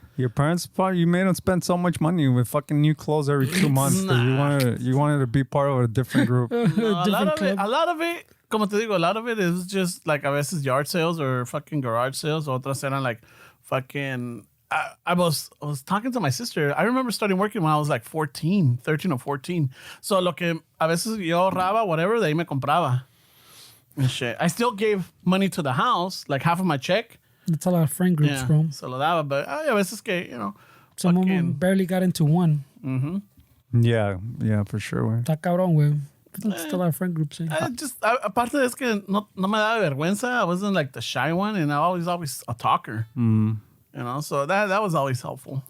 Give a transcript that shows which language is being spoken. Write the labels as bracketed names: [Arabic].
[English] Your parents probably, you made them spend so much money with fucking new clothes every 2 months because you wanted to be part of a different group. No, a lot of it, [Spanish] como te digo, [English] a lot of it is just like [Spanish] a veces [English] yard sales or fucking garage sales. [Spanish] Otras eran [English] like fucking. I was talking to my sister. I remember starting working when I was like 13 or 14. [Spanish] So lo que a veces yo ahorraba, whatever, de ahí me compraba. [English] And shit. I still gave money to the house, like half of my check. That's a lot of friend groups, bro. [Spanish] Se lo daba, [English] but [Spanish] a veces que, [English] Some of them fucking- barely got into one. Yeah, for sure. Way. [Spanish] Está cabrón, güey. [English] Still a lot of friend groups, eh? [Spanish] Aparte es que no me daba vergüenza. [English] I wasn't like the shy one, and I was always a talker. So that was always helpful.